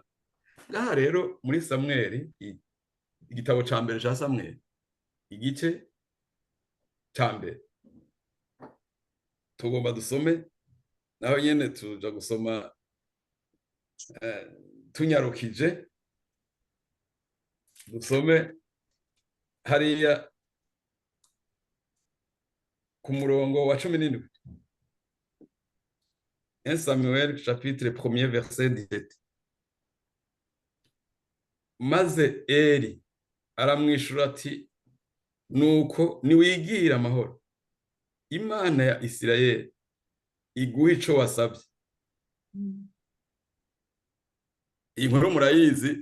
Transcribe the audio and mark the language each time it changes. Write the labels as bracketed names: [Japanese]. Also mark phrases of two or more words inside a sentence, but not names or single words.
[Rundi] Ngaha rero muri Samweli igitabo ca mbere ca Samweli igice ca mbere tugomba dusome naho nyene tuja gusoma tunyarukije dusome hariya ku murongo wa 17. [French] 1 Samuel chapitre 1er verset 17. [Rundi] Maze Eli aramwishura ati nuko niwigira amahoro. Imana ya Isirayeli iguha ico wasabye. Inkuru murayizi.